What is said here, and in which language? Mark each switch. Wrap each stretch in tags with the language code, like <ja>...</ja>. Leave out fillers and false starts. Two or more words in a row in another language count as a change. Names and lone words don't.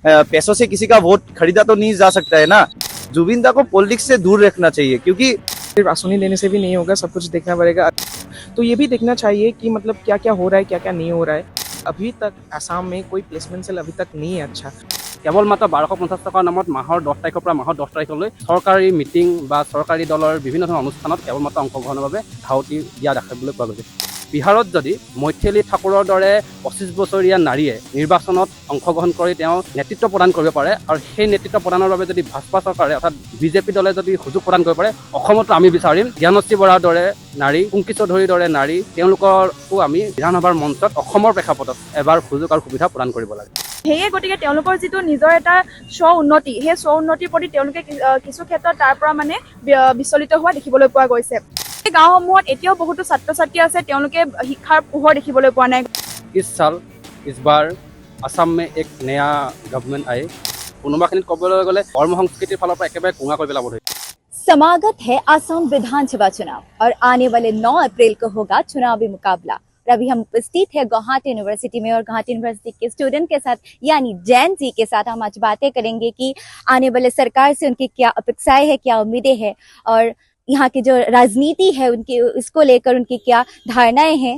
<hi>पैसों से किसी का वोट खरीदा तो नहीं जा सकता है ना। जुबिन दा को पॉलिटिक्स से दूर रखना चाहिए, क्योंकि सिर्फ आसनी देने से भी नहीं होगा, सब कुछ देखना पड़ेगा। तो ये भी देखना चाहिए कि मतलब क्या क्या हो रहा है, क्या क्या नहीं हो रहा है। अभी तक आसाम में कोई प्लेसमेंट सेल अभी तक नहीं है अच्छा।</hi> <as>কেৱল মাত্ৰ 1250 টকাৰ নামত মাহৰ 10 তাৰিখৰ পৰা মাহৰ 10 তাৰিখলৈ চৰকাৰী মিটিং বা চৰকাৰী দলৰ বিভিন্ন ধৰণৰ অনুষ্ঠানত কেৱল মাত্ৰ অংশগ্ৰহণৰ বাবে ধাউতি দিয়া দেখিবলৈ পোৱা গৈছে। বিহাৰত যদি মৈথিলী ঠাকুৰৰ দৰে 25 বছৰীয়া নাৰীয়ে নিৰ্বাচনত অংশগ্ৰহণ কৰি তেওঁ নেতৃত্ব প্ৰদান কৰিব পাৰে আৰু সেই নেতৃত্ব প্ৰদানৰ বাবে যদি ভাজপা চৰকাৰে অৰ্থাৎ বিজেপি দলে যদি সুযোগ প্ৰদান কৰিব পাৰে, অসমতো আমি বিচাৰিম জ্ঞানশ্ৰী বৰাৰ দৰে নাৰী, কুংকি চৌধুৰীৰ দৰে নাৰী, তেওঁলোককো আমি বিধানসভাৰ মঞ্চত অসমৰ প্ৰেক্ষাপটত এবাৰ সুযোগ আৰু সুবিধা প্ৰদান কৰিব লাগে। সেয়ে গতিকে তেওঁলোকৰ যিটো নিজৰ এটা স্ব উন্নতি, সেই স্ব উন্নতিৰ প্ৰতি তেওঁলোকে কিছু ক্ষেত্ৰত তাৰ পৰা মানে বিচলিত হোৱা দেখিবলৈ পোৱা গৈছে। গাঁওসমূহত এতিয়াও বহুতো ছাত্ৰ ছাত্ৰী আছে, তেওঁলোকে শিক্ষাৰ পোহৰ দেখিবলৈ পোৱা নাই।</as> <hi>इस साल इस बार असम में एक नया गवर्नमेंट आए।</hi> <as>कोনোবাখিনিত ক'বলৈ গ'লে ধৰ্ম সংস্কৃতিৰ ফালৰ পৰা একেবাৰে কোঙা কৰি পেলাব ধৰিছে।</as> <hi>समागत है असम विधानसभा चुनाव और आने वाले 9 अप्रैल को होगा चुनावी मुकाबला। और अभी हम उपस्थित है गुवाहाटी यूनिवर्सिटी में और गुवाहाटी यूनिवर्सिटी के स्टूडेंट के साथ यानी जैन जी के साथ हम आज बातें करेंगे कि आने वाले सरकार से उनकी क्या अपेक्षाएं हैं, क्या उम्मीदें हैं और यहाँ की जो राजनीति है उनकी उसको लेकर उनकी क्या धारणाएं हैं।</hi>